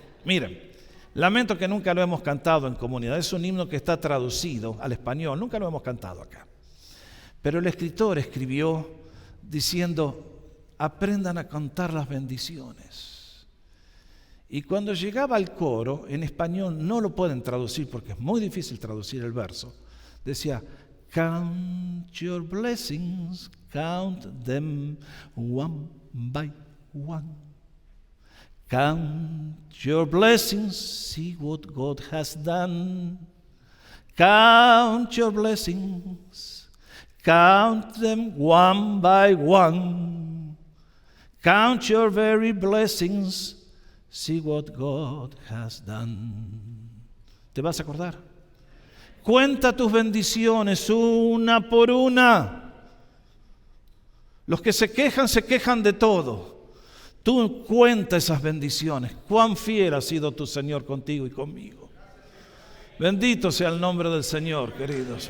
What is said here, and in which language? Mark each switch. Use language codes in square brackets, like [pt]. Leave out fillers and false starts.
[es] Miren, lamento que nunca lo hemos cantado en comunidad. Es un himno que está traducido al español, nunca lo hemos cantado acá. Pero el escritor escribió diciendo, aprendan a contar las bendiciones. Y cuando llegaba al coro, en español no lo pueden traducir porque es muy difícil traducir el verso. [en] Decía, count your blessings, count them one by one. Count your blessings, see what God has done. Count your blessings, count them one by one. Count your very blessings, see what God has done. [es] ¿Te vas a acordar? Cuenta tus bendiciones una por una. Los que se quejan de todo. Tú cuenta esas bendiciones. Cuán fiel ha sido tu Señor contigo y conmigo. Bendito sea el nombre del Señor, queridos.